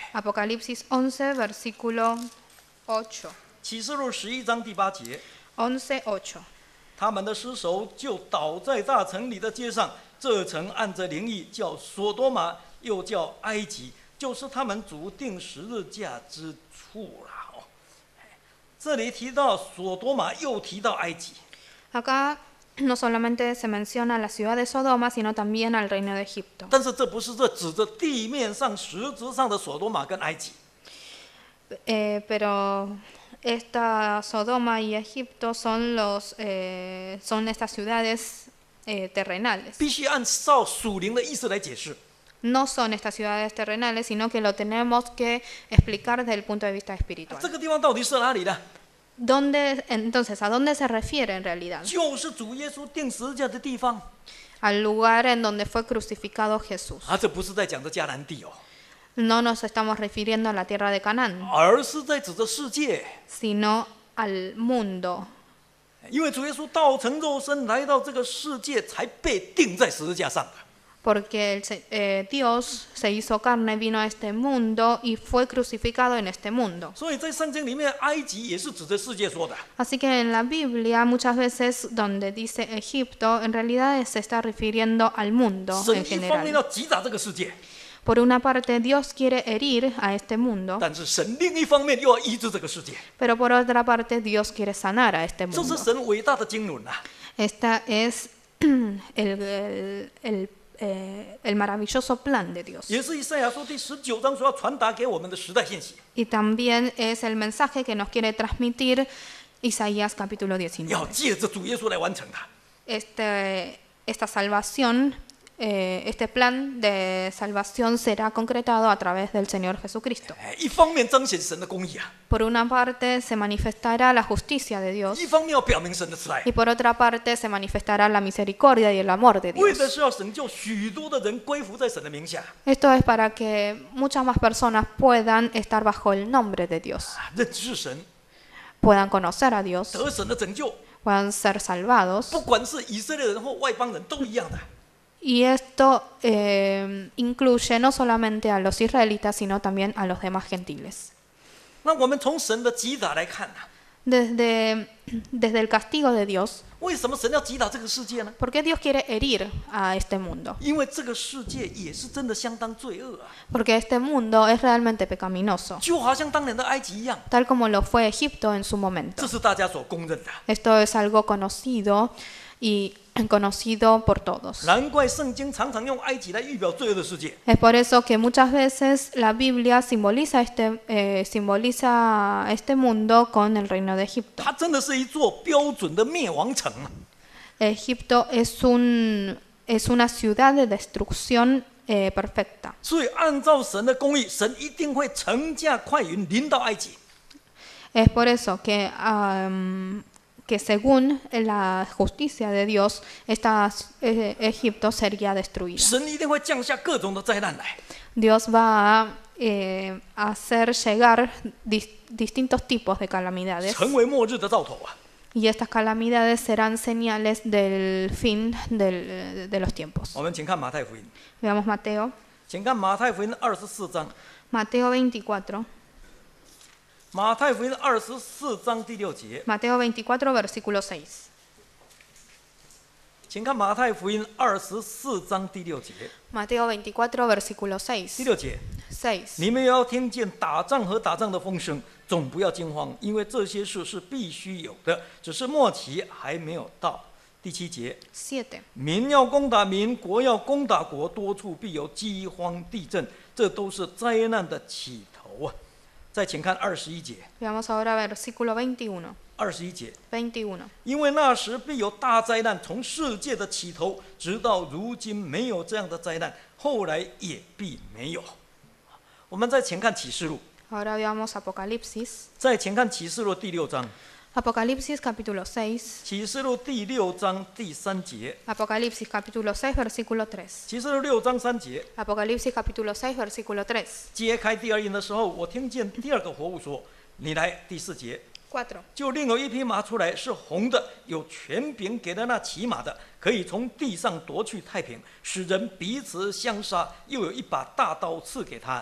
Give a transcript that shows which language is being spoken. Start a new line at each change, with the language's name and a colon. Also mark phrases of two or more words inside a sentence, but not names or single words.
Spanish: Apocalipsis 11, versículo 8.
Chinese: 启示录11章第8节， 11:8. 他们的尸首就倒在大城里的街上，这城按着灵意叫索多玛，又叫埃及，就是他们主定十字架之处了。哦，这里提到索多玛，又提到埃及。
Spanish: Acá no solamente se menciona la ciudad de Sodoma, sino también al reino de Egipto.
Chinese: 但是这不是这指着地面上实质上的索多玛跟埃及，
Spanish: Pero esta Sodoma y Egipto son estas ciudades terrenales.
Chinese: 必须按照属灵的意思来解释。
Spanish: No son estas ciudades terrenales, sino que lo tenemos que explicar desde el punto de vista espiritual.
Chinese: 这个地方到底是哪里呢？
Spanish: Entonces, ¿a dónde se refiere en realidad?
Chinese: 就是主耶稣钉十字架的地方。
Spanish: Al lugar en donde fue crucificado Jesús.
Chinese: 这不是在讲着迦南地哦，
Spanish: No nos estamos refiriendo a la tierra de Canaán,
Chinese: 而是在指着世界。
Spanish: sino al mundo.
Chinese: 因为主耶稣道成肉身来到这个世界，才被钉在十字架上的。
Spanish: Porque Dios se hizo carne, vino a este mundo y fue crucificado en este mundo.
Chinese: 所以在圣经里面，埃及也是指着世界说的。
Spanish: Así que en la Biblia muchas veces donde dice Egipto, en realidad se está refiriendo al mundo
Chinese: 神
Spanish: en
Chinese: 一方面
Spanish: general.
Chinese: 要击打这个世界，
Spanish: Por una parte, Dios quiere herir a este mundo,
Chinese: 但是神另一方面又要医治这个世界。
Spanish: pero por otra parte, Dios quiere sanar a este
Chinese: 这是
Spanish: mundo.
Chinese: 神伟大的经纶啊！
Spanish: Esta es el maravilloso plan de Dios.
Chinese: 也是以赛亚书第19章所要传达给我们的时代信息。
Spanish: Y también es el mensaje que nos quiere transmitir Isaías capítulo 19.
Chinese: 要借着主耶稣来完成它。
Spanish: Esta salvación, este plan de salvación será concretado a través del Señor Jesucristo.
Chinese: 一方面彰显神的公义啊，
Spanish: Por una parte se manifestará la justicia de Dios
Chinese: 一方面要表明神的慈爱，
Spanish: y por otra parte se manifestará la misericordia y el amor de
Chinese: 为
Spanish: Dios.
Chinese: 的是要拯救许多的人归服在神的名下，
Spanish: Esto es para que muchas más personas puedan estar bajo el nombre de Dios,
Chinese: 认识神，
Spanish: puedan conocer a Dios,
Chinese: 得神的拯救，
Spanish: puedan ser salvados.
Chinese: 不管是以色列人或外邦人都一样的。
Spanish: Y esto incluye no solamente a los israelitas, sino también a los demás gentiles.
Chinese: 那我们从神的击打来看啊，
Spanish: Desde el castigo de Dios,
Chinese: 为什么神要击打这个世界呢？
Spanish: ¿por qué Dios quiere herir a este mundo?
Chinese: 因为这个世界也是真的相当罪恶啊，
Spanish: Porque este mundo es realmente pecaminoso,
Chinese: 就好像当年的埃及一样，
Spanish: tal como lo fue Egipto en su momento.
Chinese: 这是大家所公认的。
Spanish: Esto es algo conocido y conocido por todos.
Chinese: 难怪圣经常常用埃及来预表罪恶的世界。
Spanish: Es por eso que muchas veces la Biblia simboliza este mundo con el reino de Egipto.
Chinese: 它真的是一座标准的灭亡城啊！
Spanish: Egipto es una ciudad de destrucción perfecta.
Chinese: 所以按照神的公义，神一定会乘驾快云临到埃及。
Spanish: Es por eso que según la justicia de Dios, Egipto sería destruida.
Chinese: 神一定会降下各种的灾难来。
Spanish: Dios va a hacer llegar distintos tipos de calamidades.
Chinese: 成为末日的兆头啊！
Spanish: Y estas calamidades serán señales del fin de los tiempos.
Chinese: 我们请看马太福音，
Spanish: Veamos Mateo.
Chinese: 请看马太福音24章，
Spanish: Mateo 24.
Chinese: 马太福音24章第6节，
Spanish: Mateo 24, versículo 6.
Chinese: 请看马太福音24章第6节。
Spanish: Mateo 24, versículo
Chinese: 第 6. 6节， 6. 你们也要听见打仗和打仗的风声，总不要惊慌，因为这些事是必须有的，只是末期还没有到。第7节， 7. 民要攻打民，国要攻打国，多处必有饥荒、地震，这都是灾难的起头啊！再请看21节，
Spanish: Veamos ahora versículo 21.
Chinese: 21 节， 21. 因为那时必有大灾难从世界的起头，直到如今没有这样的灾难，后来也必没有。我们再请看启示录，
Spanish: Ahora veamos Apocalipsis.
Chinese: 再请看启示录第6章，
Spanish: Apocalipsis capítulo 6.
Chinese: 启示录第6章第3节，
Spanish: Apocalipsis capítulo 6, versículo 3.
Chinese: 启示录6章3节，
Spanish: Apocalipsis capítulo 6, versículo 3.
Chinese: 揭开第2印的时候，我听见第2个活物说：“你来。” 第4节， 4. 就另有一匹马出来，是红的，有权柄给了那骑马的，可以从地上夺去太平，使人彼此相杀，又有一把大刀刺给他。